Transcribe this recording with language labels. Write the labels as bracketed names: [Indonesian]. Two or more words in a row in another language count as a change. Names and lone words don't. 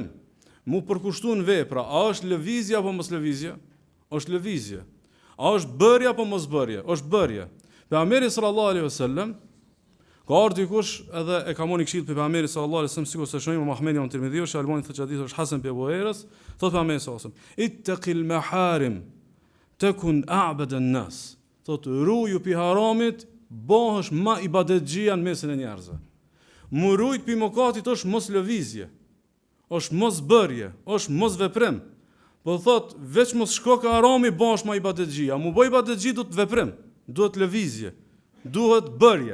[Albanian] Mu përkushtuan vepra, a është lëvizje apo mos lëvizje? Është lëvizje. A është bërje apo mos bërje? Është bërje. Pejgamberi [Arabic] صلى الله عليه وسلم [Albanian] ka ardhur dikush edhe e ka marrë këshill pejgamberit [Arabic] صلى الله عليه وسلم, [Albanian] sikur se shohim Muhamedi ibn Tirmidhi ose Albani thotë hadith është Hasan ibn Buhairës, thotë pejgamberi [Arabic] صلى الله عليه وسلم: "اتق المحارم تكن أعبد الناس." [Albanian] Thotë ruaju pi haramit, bëhesh më ibadetxhia në mesin e njerëzve. Mu rujt pi mëkatit është mos lëvizje. Është mos bërje, është mos veprim. Po thot, veç mos shko ka harami, bëhesh më ibadetxhia. Mu bëj ibadetxhi duhet veprim, duhet lëvizje, duhet bërje.